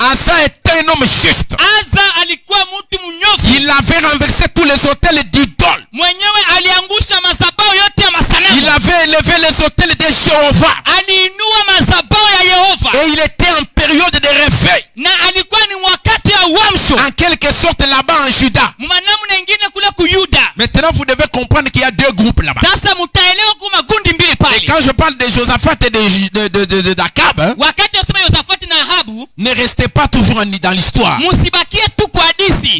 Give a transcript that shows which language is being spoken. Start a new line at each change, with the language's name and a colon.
French: Asa était un homme juste.
Swahili: Asa alikuwa mtu mnyofu.
French: Il avait renversé tous les hôtels d'idoles.
Swahili: Mwenyewe aliangusha madhabahu yote ya masanamu.
French: Il avait élevé les hôtels de Jéhovah.
Swahili: Aliinua madhabahu ya Yehova.
French: Et il était en période de réveil.
Swahili: Na alikuwa ni wakati wa uamsho.
French: En quelque sorte là-bas en Juda.
Swahili: Mwanamuna ingine kule ku Yuda.
French: Maintenant vous devez comprendre qu'il y a deux groupes là-bas.
Swahili: Sasa mtaelewa kwa makundi mbili
French: Et
Swahili: pale.
French: quand je parle de Josaphat et d'Akab, hein,
Swahili: Wakati wasema Yosafati na Ahabu,
French: ne restez pas toujours dans l'histoire.
Swahili: musibakie tu kwa hadithi.